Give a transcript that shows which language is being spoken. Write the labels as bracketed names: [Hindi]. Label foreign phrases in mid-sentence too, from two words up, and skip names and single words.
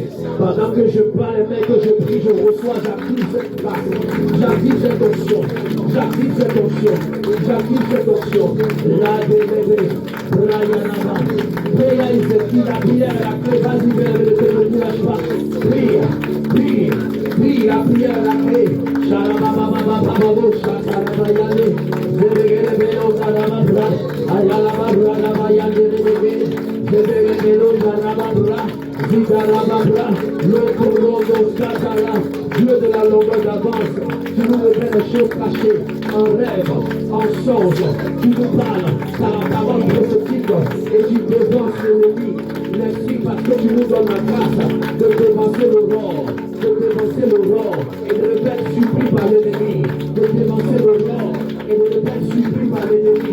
[French] Pendant que je parle, mais que je prie, je reçois, j'active cette grâce, j'active cette onction, j'active cette onction, j'active cette onction. La bébé, Brianama, prière, il se dit la prière, la clé, vas-y, mais ne te lâche pas. Prie, prie, prie, la prière, la clé. Shalababababababo, Shakarabayane, Zebegelebelo, Zarababra, Ayalababra, Labayane, Zebegelebelo, Zarababra, Zidarababra, Lokorodo, Satara, Dieu de la longueur d'avance, tu nous révèles les choses cachées, en rêve, en songe, tu nous parles par la parole prophétique et tu dévances l'ennemi. Merci parce que tu nous donnes la grâce de dévancer l'aurore, de dévancer l'aurore et de ne pas être surpris par l'ennemi, de dévancer l'aurore et de ne pas être surpris par l'ennemi.